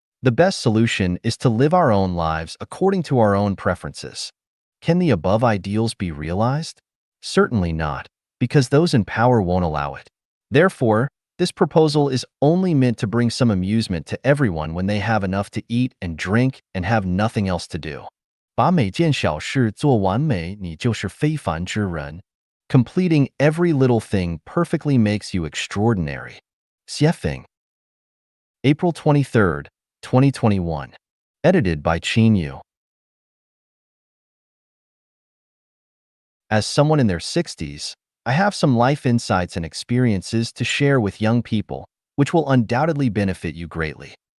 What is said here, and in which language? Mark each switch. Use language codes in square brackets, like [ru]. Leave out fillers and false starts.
[en] The best solution is to live our own lives according to our own preferences. Can the above ideals be realized? Certainly not, because those in power won't allow it. Therefore, this proposal is only meant to bring some amusement to everyone when they have enough to eat and drink and have nothing else to do. [zh] 把每件小事做完美，你就是非凡之人. [en] Completing every little thing perfectly makes you extraordinary. Xiefeng. April 23rd, 2021. Edited by Qin Yu. As someone in their 60s, I have some life insights and experiences to share with young people, which will undoubtedly benefit you greatly.